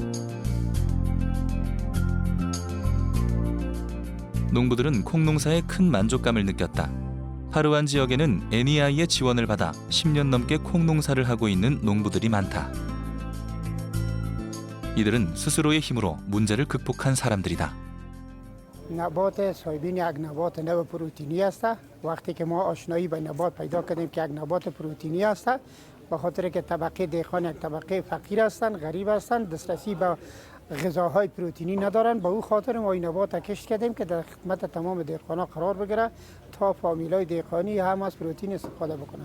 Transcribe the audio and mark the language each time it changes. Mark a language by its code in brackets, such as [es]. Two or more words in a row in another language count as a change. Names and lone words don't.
[ko] 농부들은 콩 농사에 큰 만족감을 느꼈다. 파르완 지역에는 NEI의 지원을 받아 10년 넘게 콩 농사를 하고 있는 농부들이 많다. 이들은 스스로의 힘으로 문제를 극복한 사람들이다. [fa] نبات سویابین یک نبات نو پروتئینی است. وقتی که ما آشنایی با نبات پیدا کردیم که یک نبات پروتئینی است، به خاطر که طبقه دهقان یک طبقه فقیر هستند، غریب هستند، دسترسی به غذاهای پروتئینی ندارند، به او خاطر ما این نبات کشت کردیم که در خدمت تمام دهقانا قرار بگیره تا فامیلای دهقانی هم از پروتئین استفاده بکنند.